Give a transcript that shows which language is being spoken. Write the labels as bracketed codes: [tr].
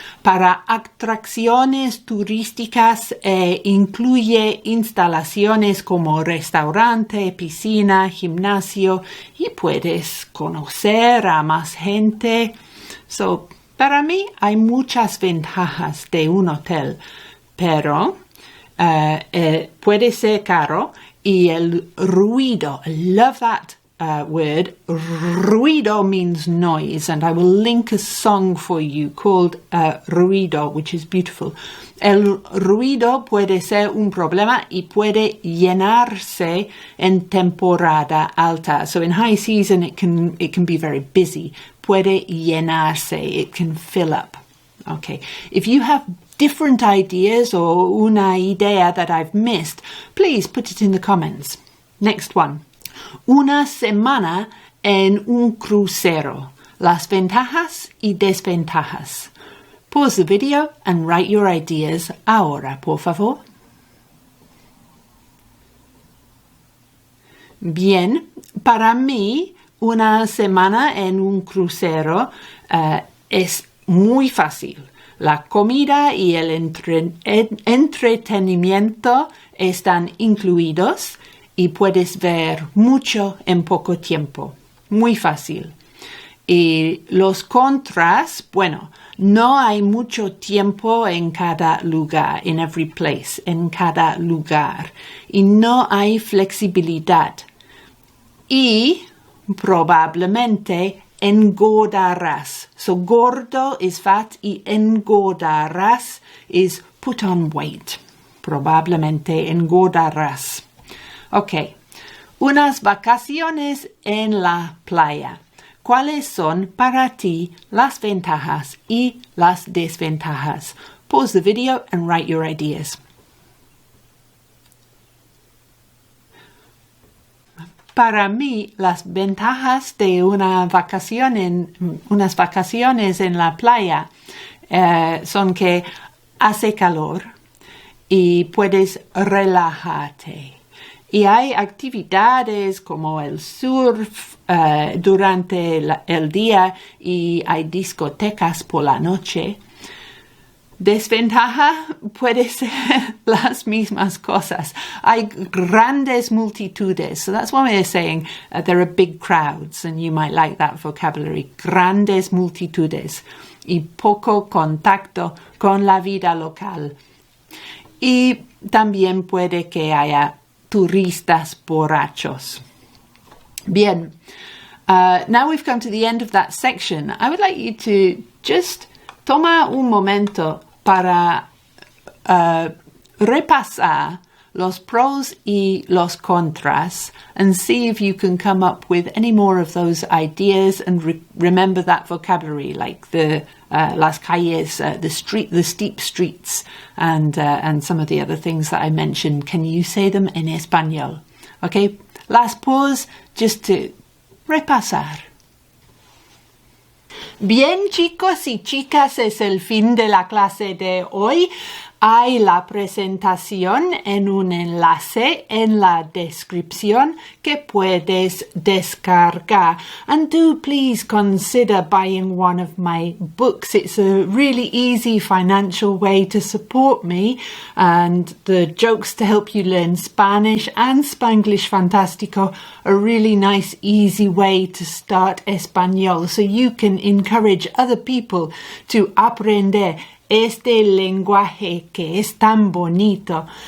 [es] Para atracciones turísticas incluye instalaciones como restaurante, piscina, gimnasio y puedes conocer a más gente. [en] So, [es] para mí hay muchas ventajas de un hotel, pero puede ser caro. Y el ruido, [en] I love that word. Ruido means noise, and I will link a song for you called Ruido, which is beautiful. [es] El ruido puede ser un problema y puede llenarse en temporada alta. [en] So in high season it can be very busy. [es] Puede llenarse, [en] it can fill up. Okay. If you have different ideas or [es] una idea [en] that I've missed, please put it in the comments. Next one. [es] Una semana en un crucero. [en] Las ventajas y desventajas. Pause the video and write your ideas [es] ahora, por favor. Bien, para mí, una semana en un crucero es muy fácil. La comida y el entretenimiento están incluidos y puedes ver mucho en poco tiempo. Muy fácil. Y los contras, bueno, no hay mucho tiempo en cada lugar, [en] in every place, [es] en cada lugar. Y no hay flexibilidad. Y probablemente engordarás. [en] So gordo is fat [es] y engordarás [en] is put on weight. [es] Probablemente engordarás. Ok. Unas vacaciones en la playa. ¿Cuáles son para ti las ventajas y las desventajas? [en] Pause the video and write your ideas. [es] Para mí, las ventajas de unas vacaciones en la playa son que hace calor y puedes relajarte. Y hay actividades como el surf durante el día y hay discotecas por la noche. Desventaja puede ser las mismas cosas. Hay grandes multitudes. [en] So that's one way of saying there are big crowds, and you might like that vocabulary. [es] Grandes multitudes y poco contacto con la vida local. Y también puede que haya turistas borrachos. Bien. [en] Now we've come to the end of that section. I would like you to just [es] toma un momento para repasar los pros y los contras [en] and see if you can come up with any more of those ideas and remember that vocabulary, like the las calles, the steep streets, and some of the other things that I mentioned. Can you say them in español? Okay, last pause just to repasar. [es] Bien, chicos y chicas, es el fin de la clase de hoy. Hay la presentación en un enlace en la descripción que puedes descargar. [en] And do please consider buying one of my books. It's a really easy financial way to support me, and the jokes to help you learn Spanish and Spanglish Fantastico are a really nice, easy way to start español, so you can encourage other people to [es] aprender este lenguaje que es tan bonito.